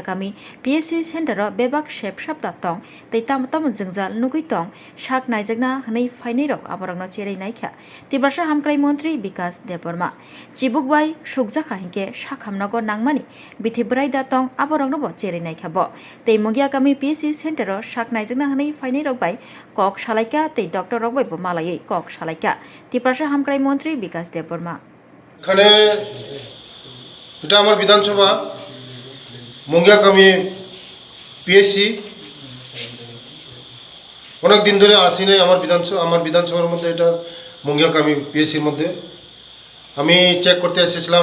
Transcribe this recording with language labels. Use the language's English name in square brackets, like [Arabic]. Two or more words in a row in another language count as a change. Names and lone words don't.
[Kok Borok] kami PSC center bebak shep sapta tong tei tam jingjal nugui tong sak najak na hanai fainai rok aborokno cherai naikha tibrasa hamkrai mantri Vikas Deborma chibukbai sukjaka hingke sakhamnogo nangmani bithiburai da tong aborokno bo cherai naikha bo tei mugia kami PSC center sak najak na hanai fainai rok bai kok salaika tei doctor rok bai bo malai kok salaika tibrasa hamkrai mantri Vikas Deborma [Bangla] এখানে এটা আমার বিধানসভা মঙ্গিয়াকামি পিএসসি অনেক দিন ধরে আসি নাই আমার বিধানসভার মধ্যে এটা মঙ্গিয়াকামি পিএসসির মধ্যে আমি চেক করতে এসেছিলাম।